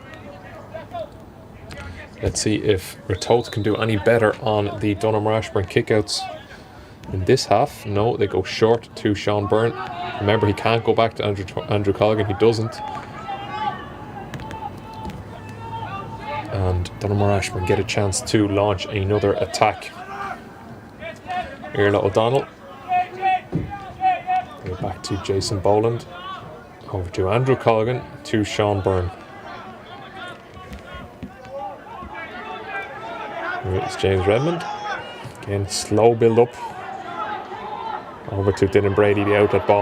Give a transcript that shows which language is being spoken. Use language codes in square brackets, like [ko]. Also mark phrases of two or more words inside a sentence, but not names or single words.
[en] Let's see if Ratoath can do any better on the Donaghmore Ashbourne kickouts in this half. No, they go short to Sean Byrne. Remember, he can't go back to Andrew Culligan. He doesn't. And Donaghmore Ashbourne get a chance to launch another attack. Iarla O'Donnell. Go back to Jason Boland. Over to Andrew Culligan, to Sean Byrne. Here is James Redmond. Again, slow build up. Over to Dylan Brady, the outlet ball.